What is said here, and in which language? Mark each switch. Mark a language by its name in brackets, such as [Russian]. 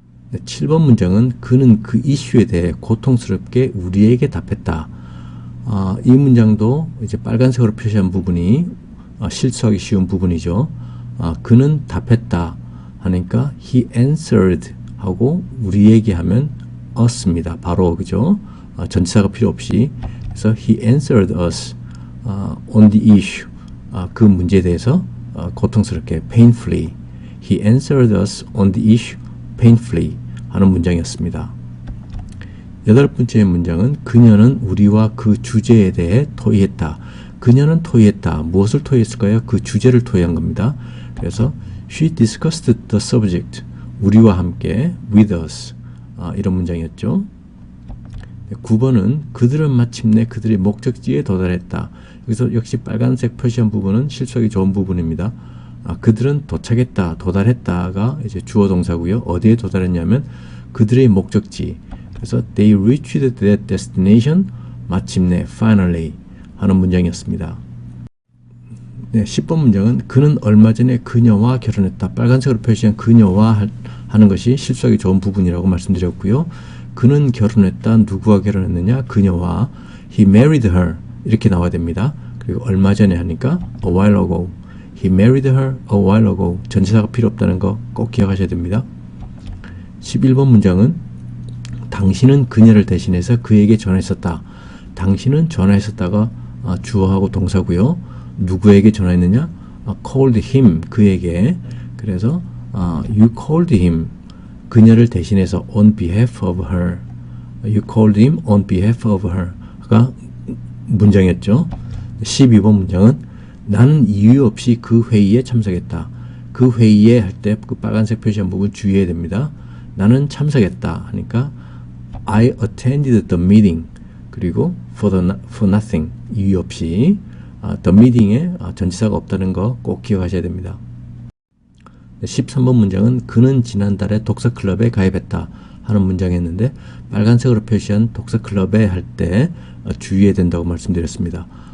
[Korean] 네, 7번 문장은 그는 그 이슈에 대해 고통스럽게 우리에게 답했다. 이 문장도 이제 빨간색으로 표시한 부분이 실수하기 쉬운 부분이죠. 그는 답했다 하니까 [English] he answered [Korean] 하고 우리에게 하면 us입니다. 바로 그죠? 전치사가 필요 없이. 그래서 [English] he answered us on the issue. [Korean] 그 문제에 대해서 고통스럽게 [English] painfully. He answered us on the issue painfully [Korean] 하는 문장이었습니다. 여덟 번째 문장은 그녀는 우리와 그 주제에 대해 토의했다. 그녀는 토의했다. 무엇을 토의했을까요? 그 주제를 토의한 겁니다. 그래서 [English] she discussed the subject. [Korean] 우리와 함께 [English] with us. [Korean] 이런 문장이었죠. 9번은 그들은 마침내 그들의 목적지에 도달했다. 여기서 역시 빨간색 표시한 부분은 실수하기 좋은 부분입니다. 그들은 도착했다, 도달했다가 이제 주어 동사고요. 어디에 도달했냐면 그들의 목적지. 그래서 [English] they reached that destination. [Korean] 마침내 [English] finally [Korean] 하는 문장이었습니다. 네, 10번 문장은 그는 얼마 전에 그녀와 결혼했다. 빨간색으로 표시한 그녀와 하는 것이 실수하기 좋은 부분이라고 말씀드렸고요. 그는 결혼했다. 누구와 결혼했느냐? 그녀와. [English] He married her. [Korean] 이렇게 나와야 됩니다. 그리고 얼마 전에 하니까 [English] a while ago. He married her a while ago. [Korean] 전치사가 필요 없다는 거 꼭 기억하셔야 됩니다. 11번 문장은 당신은 그녀를 대신해서 그에게 전화했었다. 당신은 전화했었다가 주어하고 동사고요. 누구에게 전화했느냐? [English] called him. [Korean] 그에게. 그래서 [English] you called him. [Korean] 그녀를 대신해서 [English] on behalf of her. You called him on behalf of her가 문장이었죠. [Korean] 12번 문장은 나는 이유 없이 그 회의에 참석했다. 그 회의에 할 때 그 빨간색 표시한 부분 주의해야 됩니다. 나는 참석했다 하니까 [English] I attended the meeting. [Korean] 그리고 [English] for nothing [Korean] 이유 없이 [English] the meeting [Korean] 에 전치사가 없다는 거 꼭 기억하셔야 됩니다. 13번 문장은 그는 지난달에 독서클럽에 가입했다 하는 문장이었는데 빨간색으로 표시한 독서클럽에 할 때 주의해야 된다고 말씀드렸습니다.